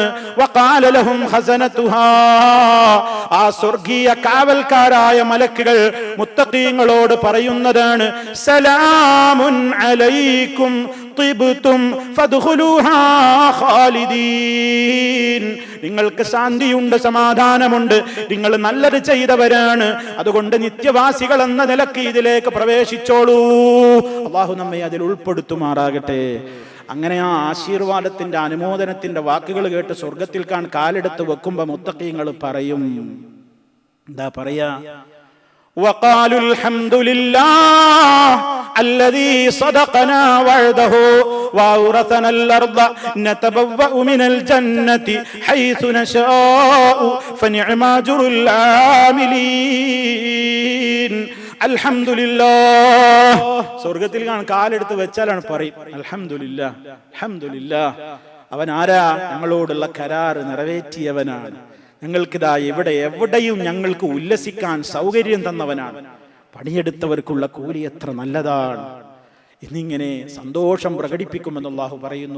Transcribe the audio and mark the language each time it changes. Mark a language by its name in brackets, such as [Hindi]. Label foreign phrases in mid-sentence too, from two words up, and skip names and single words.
[Arabic] وقال لهم خزنتها, [Malayalam] ആ സ്വർഗീയ കാവൽക്കാരായ മലക്കുകൾ മുത്തഖീങ്ങളോട് പറയുന്നതാണ്, [Arabic] سلام عليكم طبتم فادخلوها خالدين, [Malayalam] നിങ്ങൾക്ക് ശാന്തിയുണ്ട്, സമാധാനമുണ്ട്, നിങ്ങൾ നല്ലത് ചെയ്തവരാണ്, അതുകൊണ്ട് നിത്യവാസികൾ എന്ന നിലയ്ക്ക് ഇതിലേക്ക് പ്രവേശിച്ചോളൂ. അല്ലാഹു നമ്മെ അതിൽ ഉൾപ്പെടുത്തുമാറാകട്ടെ. അങ്ങനെ ആ ആശീർവാദത്തിന്റെ അനുമോദനത്തിന്റെ വാക്കുകൾ കേട്ട് സ്വർഗത്തിൽ കാലെടുത്ത് വെക്കുമ്പോ മുത്തഖീങ്ങൾ പറയും, എന്താ പറയാ? [Arabic] وقالوا الحمد لله الذي صدقنا وعده وأورثنا الأرض نتبوأ من الجنة حيث نشاء فنعم أجر العاملين. [Malayalam] അൽഹംദുലില്ലാഹ്, സ്വർഗത്തിൽ കാലെടുത്ത് വെച്ചാലാണ് പറയും അൽഹംദുലില്ലാഹ്, അൽഹംദുലില്ലാഹ്. അവൻ ആരാ? ഞങ്ങളോടുള്ള കരാർ നിറവേറ്റിയവനാണ്. ഞങ്ങൾക്കിതാ എവിടെയും ഞങ്ങൾക്ക് ഉല്ലസിക്കാൻ സൗകര്യം തന്നവനാണ്. പണിയെടുത്തവർക്കുള്ള കൂലി എത്ര നല്ലതാണ് എന്നിങ്ങനെ സന്തോഷം പ്രകടിപ്പിക്കുമെന്ന് അല്ലാഹു പറയുന്നു.